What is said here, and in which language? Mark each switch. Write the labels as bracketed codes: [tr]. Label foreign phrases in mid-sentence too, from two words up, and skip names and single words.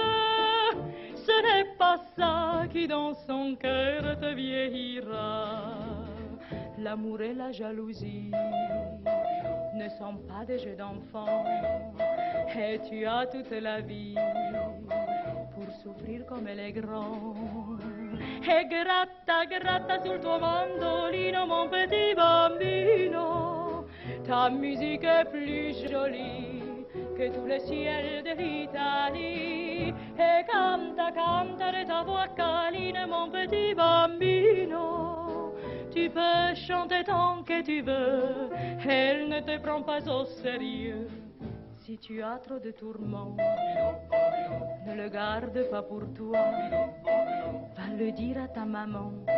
[fr] Ce n'est pas ça qui dans son cœur te vieillira. L'amour et la jalousie ne sont pas des jeux d'enfants, et tu as toute la vie pour souffrir comme les grands. [it] E gratta, gratta sul tuo mandolino, [fr] mon petit bambino. Ta musique est plus jolie que tout le ciel de l'Italie. [it] E canta, canta [fr] de ta voix câline, mon petit bambino. Tu peux chanter tant que tu veux, elle ne te prend pas au sérieux. Si tu as trop de tourments, ne le garde pas pour toi. Va le dire à ta maman.